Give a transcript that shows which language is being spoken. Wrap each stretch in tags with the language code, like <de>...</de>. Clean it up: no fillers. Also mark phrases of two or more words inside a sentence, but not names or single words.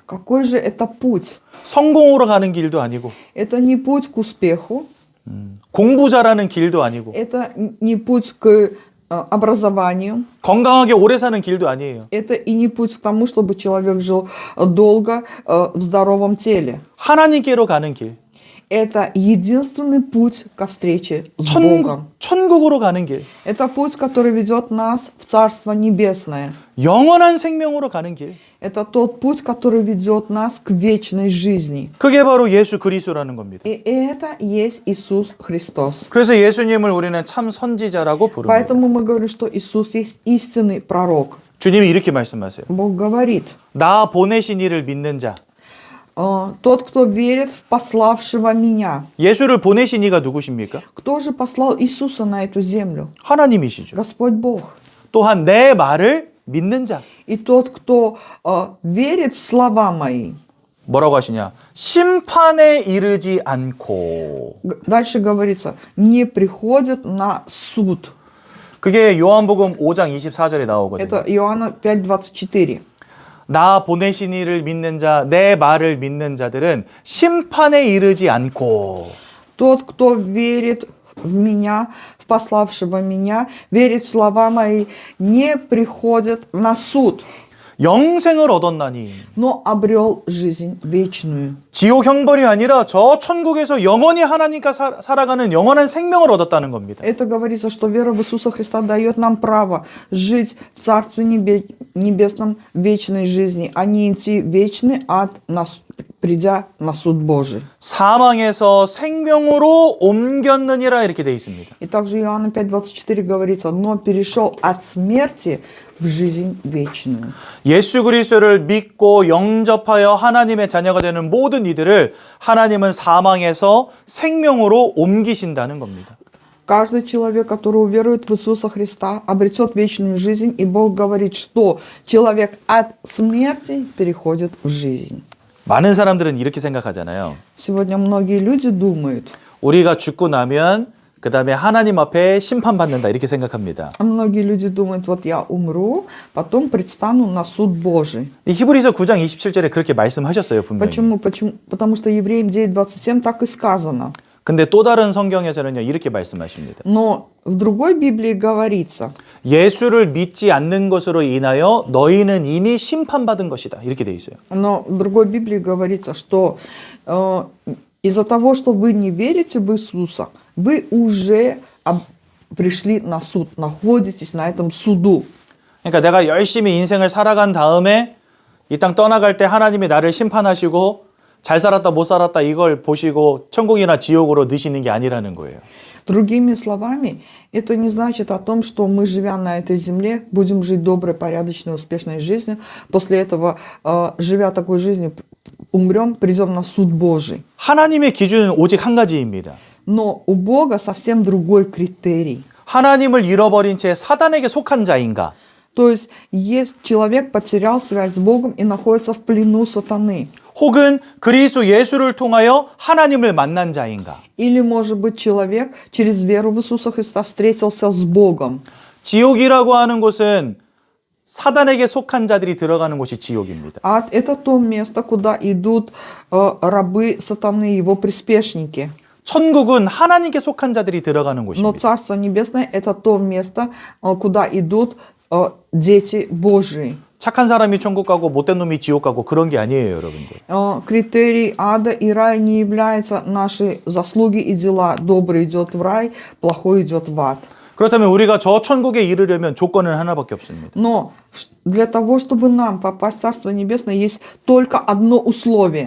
<ru>Какой же это путь?</ru> <ko>성공으로 가는 길도 아니고</ko> <ru>Это не путь к успеху,</ru> <ko>공부 잘하는 길도 아니고</ko> <ru>это не путь к образованию,</ru> <ko>건강하게 오래 사는 길도 아니에요.</ko> <ru>это и не путь к тому, чтобы человек жил долго в здоровом теле.</ru> <ko>하나님께로 가는 길.</ko> <ru>Это единственный путь ко встрече с Богом.</ru> <ko>천국으로 가는 길.</ko> <ru>Это путь, который ведет нас в Царство Небесное.</ru> <ko>영원한 생명으로 가는 길.</ko> <ru>Это тот путь, который ведет нас к вечной жизни.</ru> <ko>그게 바로 예수 그리스도라는 겁니다.</ko> <ru>И это есть Иисус Христос.</ru> <ko>그래서 예수님을 우리는 참 선지자라고 부릅니다.</ko> <ru>Поэтому мы говорим, что Иисус есть истинный пророк.</ru> <ko>주님이 이렇게 말씀하세요.</ko> <ru>Бог говорит,</ru> <ko>나 보내신 이를 믿는 자.</ko> <ru>тот, кто верит в пославшего меня.</ru> <ko>예수를 보내신 이가 누구십니까?</ko> <ru>Кто же послал Иисуса на эту землю?</ru> <ko>하나님이시죠.</ko> <ru>Господь Бог.</ru> <ko>또한 내 말을 믿는 자.</ko> <ru>И тот, кто верит в слова мои.</ru> <ko>뭐라고 하시냐? 심판에 이르지 않고.</ko> <ru>Дальше говорится, не приходит на суд.</ru> <ko>그게 요한복음 5장 24절에 나오거든요.</ko> <ru>Это Иоанна 5:24.</ru> <ko>나 보내신 이를 믿는 자, 내 말을 믿는 자들은 심판에 이르지 않고.</ko> <ru>Тот, кто верит в меня, в пославшего меня, верит в слова мои, не приходит на суд,</ru> <ko>영생을 얻었나니.</ko> <ru>но обрел жизнь вечную.</ru> <ko>지옥 형벌이 아니라 저 천국에서 영원히 하나님과 살아가는 영원한 생명을 얻었다는 겁니다.</ko> <ru>Это говорится, что вера в Иисуса Христа дает нам право жить в Царстве Небесном вечной жизни, а не идти в вечный ад, придя на суд Божий.</ru> <ko>사망에서 생명으로 옮겼느니라 이렇게 돼 있습니다.</ko> <ru>И также Иоанна 5:24 говорится, но перешел от смерти в жизнь вечную.</ru> <ko>예수 그리스도를 믿고 영접하여 하나님의 자녀가 되는 모든 이들을 하나님은 사망에서 생명으로 옮기신다는 겁니다.</ko> <ru>Каждый человек, который уверует в Иисуса Христа, обретет вечную жизнь, и Бог говорит, что человек от смерти переходит в жизнь.</ru> <ko>많은 사람들은 이렇게 생각하잖아요.</ko> <ru>Сегодня многие люди думают,</ru> <ko>우리가 죽고 나면 그 다음에 하나님 앞에 심판받는다 이렇게 생각합니다. а многие люди думают, вот я умру, потом предстану на суд Божий. 이 히브리서 9장 27절에 그렇게 말씀하셨어요, 분명히.</ko> <ru>Почему? Потому что Евреям 9:27 так и сказано.</ru> <ko>근데 또 다른 성경에서는요, 이렇게 말씀하십니다.</ko> <ru>Но в другой Библии говорится,</ru> <ko>예수를 믿지 않는 것으로 인하여 너희는 이미 심판받은 것이다. 이렇게 돼 있어요.</ko> <ru>но в другой Библии говорится, что из-за того, что вы не верите в Иисуса, вы уже пришли на суд, находитесь на этом суду.</ru> <ko>그러니까 내가 열심히 인생을 살아간 다음에 이 땅 떠나갈 때 하나님이 나를 심판하시고 잘 살았다 못 살았다 이걸 보시고 천국이나 지옥으로 넣으시는 게 아니라는 거예요.</ko> <ru>Другими словами, это не значит о том, что мы, живя на этой земле, будем жить доброй, порядочной, успешной жизнью. После этого, живя такой жизнью, умрем, придем на суд Божий.</ru> <ko>하나님의 기준은 오직 한 가지입니다.</ko> <ru>Но у Бога совсем другой критерий.</ru> <ko>하나님을 잃어버린 채 사단에게 속한 자인가?</ko> <ru>То есть, человек потерял связь с Богом и находится в плену сатаны.</ru> <ko>혹은 그리스도 예수를 통하여 하나님을 만난 자인가?</ko> <ru>Или, может быть, человек через веру в Иисуса Христа встретился с Богом.</ru> <ko>지옥이라고 하는 곳은 사단에게 속한 자들이 들어가는 곳이 지옥입니다.</ko> <ru>Ад – это то место, куда идут рабы сатаны, его приспешники.</ru> <ko>천국은 하나님께 속한 자들이 들어가는</ko> <ru>Но</ru> <ko>곳입니다.</ko> <ru>Царство Небесное – это то место, куда идут дети Божии.</ru> <ko>착한 사람이 천국 가고 못된 놈이 지옥 가고 그런 게 아니에요, 여러분들.</ko> <ru>Критерий ада и рая не являются наши заслуги и дела. Добрый идет в рай, плохой идет в ад.</ru> <ko>그렇다면 우리가 저 천국에 이르려면 조건은 하나밖에 없습니다.</ko> <ru>Но для того, чтобы нам попасть в Царство Небесное, есть только одно условие.</ru>